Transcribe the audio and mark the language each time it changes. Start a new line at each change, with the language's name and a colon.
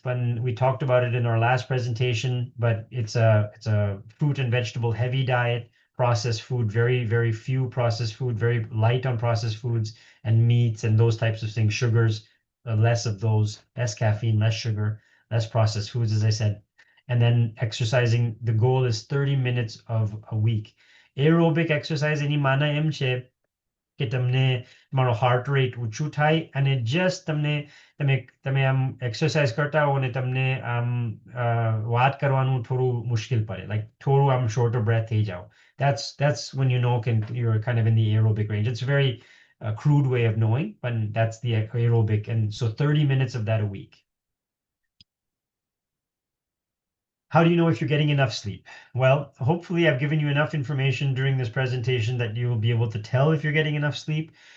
English: When we talked about it in our last presentation, but it's a fruit and vegetable heavy diet, processed food, very, very few processed food, very light on processed foods and meats and those types of things, sugars, less of those, less caffeine, less sugar, less processed foods, as I said. And then exercising, the goal is 30 minutes of a week. Aerobic exercise,
Gujarati: any mana em che, કે તમને તમારો heart rate ઊંચું થાય અને just તમે આમ exercise કરતા હો અને તમને આમ વાત કરવાનું થોડું મુશ્કેલ પડે, like થોડું આમ short of breath થઈ જાઓ.
English: That's when you know you're kind of in the aerobic range. It's a very crude way of knowing, but that's the aerobic, and so 30 minutes of that a week. How do you know if you're getting enough sleep? Well, hopefully I've given you enough information during this presentation that you will be able to tell if you're getting enough sleep.